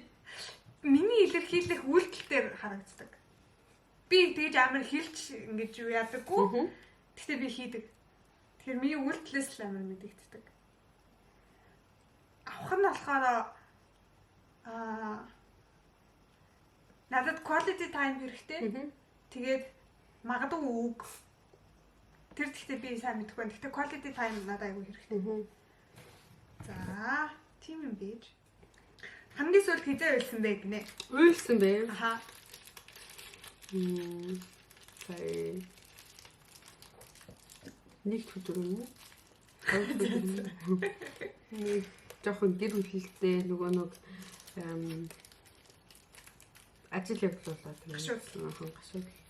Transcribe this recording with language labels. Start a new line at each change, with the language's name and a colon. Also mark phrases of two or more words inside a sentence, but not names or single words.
Mongolian: миний илэрхийлэх үйлдэл дээр харагддаг. Би тэгж амар хэлж ингэж юу яадаггүй. Гэхдээ би хийдэг. Тэгэхээр миний үйлдэлээс л амар мэдэгддэг. Авах нь болохоор надад
English: quality time
Mongolian: хэрэгтэй. Тэгээд магадгүй үг. Тэр гэхдээ би сайн мэдэхгүй байна. Гэхдээ
English: quality time
Mongolian: надад аягүй хэрэгтэй. За, тийм юм бийж. Хамгийн сүүлд хизээ уйлсан бэ гинэ. Уйлсан бэ? Аха. Сая. Нэг өдөр юм уу? Нэг жоохон гэр бүлтэй нөгөө нэг ажил явуулаад гашууд.